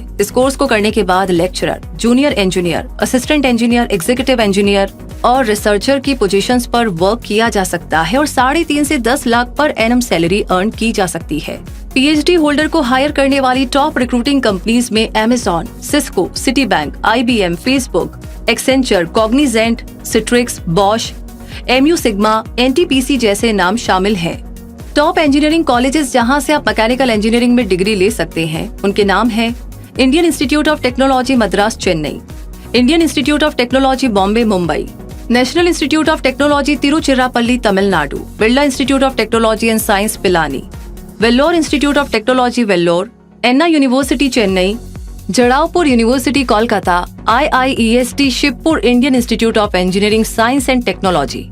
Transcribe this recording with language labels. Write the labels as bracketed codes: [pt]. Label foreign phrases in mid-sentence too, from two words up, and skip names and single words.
[hi] इस कोर्स को करने के बाद लेक्चरर, [en] junior engineer, assistant engineer, executive engineer [hi] और रिसर्चर की पोजीशंस पर वर्क किया जा सकता है और 3.5 से 10 लाख पर [en] annum salary earn [hi] की जा सकती है। [en] PhD holder [hi] को हायर करने वाली [en] top recruiting companies [hi] में Amazon, Cisco, Citibank, IBM, Facebook, Accenture, Cognizant, Citrix, Bosch, MU Sigma, NTPC जैसे नाम शामिल हैं। [en] top engineering colleges [hi] जहां से आप [en] mechanical engineering [hi] में डिग्री ले सकते हैं उनके नाम हैं इंडियन इंस्टीट्यूट ऑफ टेक्नोलॉजी मद्रास चेन्नई, इंडियन इंस्टीट्यूट ऑफ टेक्नोलॉजी बॉम्बे मुंबई, नेशनल इंस्टीट्यूट ऑफ टेक्नोलॉजी तिरुचिरापल्ली तमिलनाडु, बिरला इंस्टीट्यूट ऑफ टेक्नोलॉजी एंड साइंस पिलानी, वेल्लोर इंस्टीट्यूट ऑफ टेक्नोलॉजी वेल्लोर, एन्ना यूनिवर्सिटी चेन्नई, जड़ावपुर यूनिवर्सिटी कोलकाता, IIEST शिवपुर इंडियन इंस्टीट्यूट ऑफ इंजीनियरिंग साइंस एंड टेक्नोलॉजी।